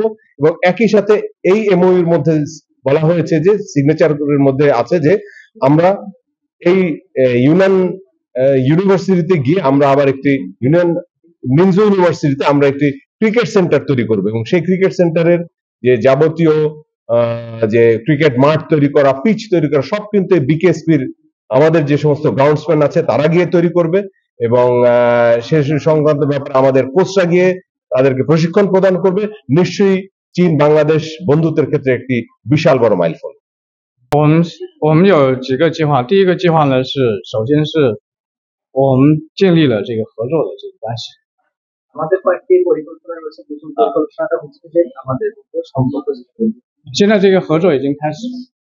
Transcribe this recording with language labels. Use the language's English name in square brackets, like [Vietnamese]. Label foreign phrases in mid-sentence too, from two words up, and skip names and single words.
[Bangla] এবং একই সাথে এই এমওইউর মধ্যে বলা হয়েছে যে সিগনেচারের মধ্যে আছে যে আমরা এই ইউনান ইউনিভার্সিটিতে গিয়ে আমরা আবার একটি ইউনিয়ন মিনজো ইউনিভার্সিটিতে আমরা একটি [English] cricket center [Bangla] তৈরি করব এবং সেই [English] cricket center's [Bangla] যে যাবতীয় যে ক্রিকেট মাঠ তৈরি করা, পিচ তৈরি করা, সব কিন্তু বিকেএসপির আমাদের যে সমস্ত গ্রাউন্ডসম্যান আছে তারা গিয়ে তৈরি করবে। এবং সে সংক্রান্ত ব্যাপারে আমাদের কোচরা গিয়ে তাদেরকে প্রশিক্ষণ প্রদান করবে। নিশ্চয়ই চীন বাংলাদেশ বন্ধুত্বের ক্ষেত্রে একটি বিশাল বড় মাইলফলক। [Chinese] 我们有几个计划，第一个计划呢是，首先是我们建立了这个合作的这个关系。现在这个合作已经开始了。